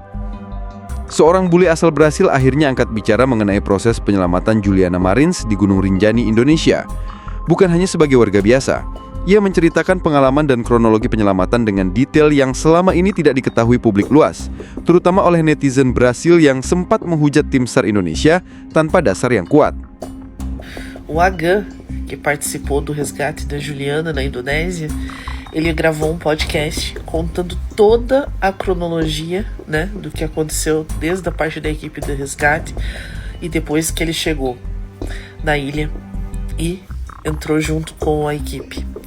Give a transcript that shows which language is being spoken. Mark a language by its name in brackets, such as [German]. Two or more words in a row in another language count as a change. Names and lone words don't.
[Indonesian] Seorang bule asal Brasil akhirnya angkat bicara mengenai proses penyelamatan Juliana Marins di Gunung Rinjani, Indonesia. Bukan hanya sebagai warga biasa, ia menceritakan pengalaman dan kronologi penyelamatan dengan detail yang selama ini tidak diketahui publik luas, terutama oleh netizen Brasil yang sempat menghujat tim SAR Indonesia tanpa dasar yang kuat. [Portuguese] O Agan, que participou do resgate da Juliana na Indonésia, ele gravou um podcast contando toda a cronologia, né, do que aconteceu desde a parte da equipe do resgate e depois que ele chegou na ilha e entrou junto com a equipe.